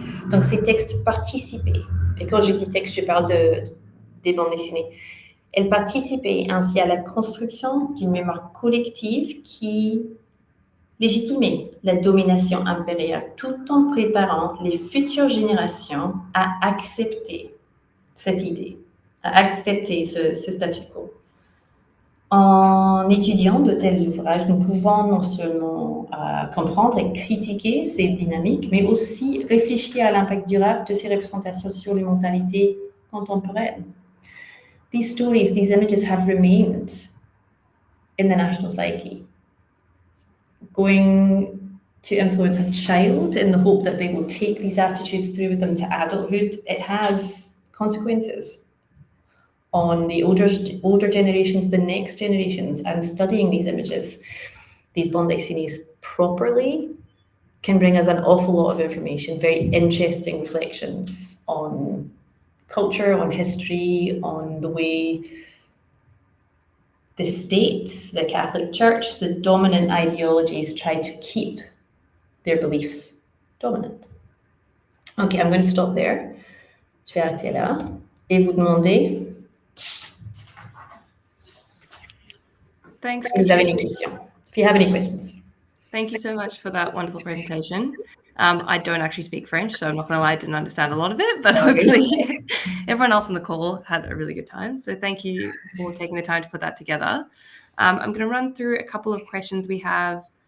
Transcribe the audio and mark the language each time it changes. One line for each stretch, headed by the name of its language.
French: Donc ces textes participaient, et quand je dis texte, je parle des bandes dessinées, elles participaient ainsi à la construction d'une mémoire collective qui légitimait la domination impériale tout en préparant les futures générations à accepter cette idée, à accepter ce statu quo. En étudiant de tels ouvrages, nous pouvons non seulement comprendre et critiquer ces dynamiques, mais aussi réfléchir à l'impact durable de ces représentations sur les mentalités contemporaines.
English: These stories, these images have remained in the national psyche, going to influence a child in the hope that they will take these attitudes through with them to adulthood. It has consequences on the older generations, the next generations, and studying these images, these bandes dessinées properly can bring us an awful lot of information, very interesting reflections on culture, on history, on the way the state, the Catholic Church, the dominant ideologies try to keep their beliefs dominant. Okay, I'm going to stop there.
French: Je vais arrêter là et vous demander
English: Thanks.
French: si vous avez des questions.
English: If you have any questions. Thank you so much for that wonderful presentation. I don't actually speak French, so I'm not going to lie, I didn't understand a lot of it, but hopefully everyone else on the call had a really good time. So thank you for taking the time to put that together. I'm going to run through a couple of questions we have.